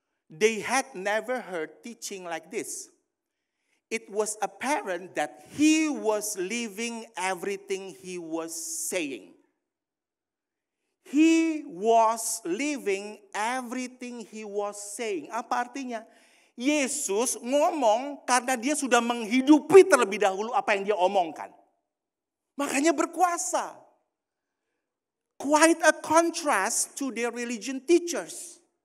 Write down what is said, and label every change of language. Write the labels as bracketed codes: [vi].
[en] They had never heard teaching like this. It was apparent that he was living everything he was saying. He was living everything he was saying. [id] Apa artinya? Yesus ngomong karena dia sudah menghidupi terlebih dahulu apa yang dia omongkan. Makanya berkuasa. [en] Quite a contrast to their religion teachers.